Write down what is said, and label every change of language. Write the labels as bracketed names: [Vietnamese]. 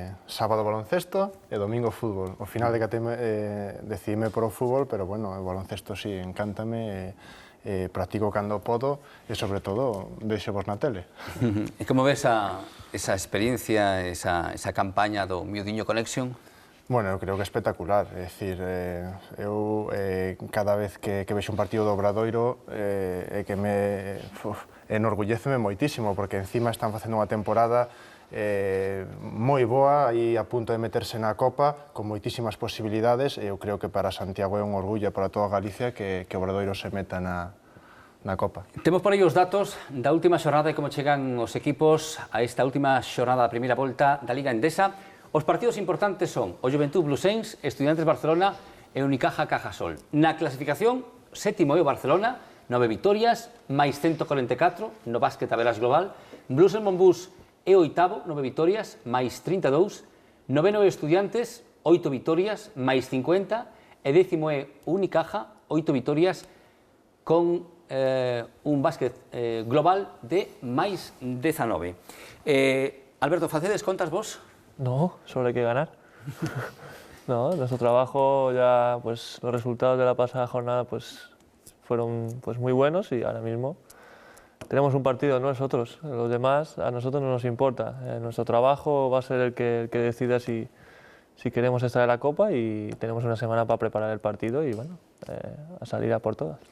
[Galician] Sábado baloncesto e domingo fútbol. Ao final decidime por o fútbol, pero, bueno, o baloncesto sí, encántame, practico cando podo e, sobre todo, deixo-vos na tele. E como ves esa experiencia, esa campaña do Miudiño Connection? Bueno, eu creo que é espectacular. É dicir, eu cada vez que vexo un partido do Obradoiro que me enorgulléceme moitísimo, porque encima están facendo unha temporada moi boa, aí a punto de meterse na Copa, con moitísimas posibilidades, e eu creo que para Santiago é un orgullo para toda Galicia que o Obradoiro se meta na Copa. Temos por aí os datos da última xornada e como chegan os equipos a esta última xornada da primeira volta da Liga Endesa. Os partidos importantes son o Juventud Blusens, Estudiantes Barcelona e Unicaja Cajasol. Na clasificación, sétimo é o Barcelona, 9 vitorias, máis 144 no básquet a velas global. Blues Monbús é oitavo, 9 vitorias, máis 32. Noveno é Estudiantes, 8 vitorias, máis 50. E décimo é Unicaja, 8 vitorias, con un básquet global de máis 19. Alberto, facedes contas vos? [Spanish] No, solo hay que ganar. No, nuestro trabajo ya, pues los resultados de la pasada jornada pues fueron pues muy buenos y ahora mismo tenemos un partido nosotros, los demás a nosotros no nos importa. Nuestro trabajo va a ser el que decida si queremos estar en la Copa y tenemos una semana para preparar el partido y bueno, a salir a por todas.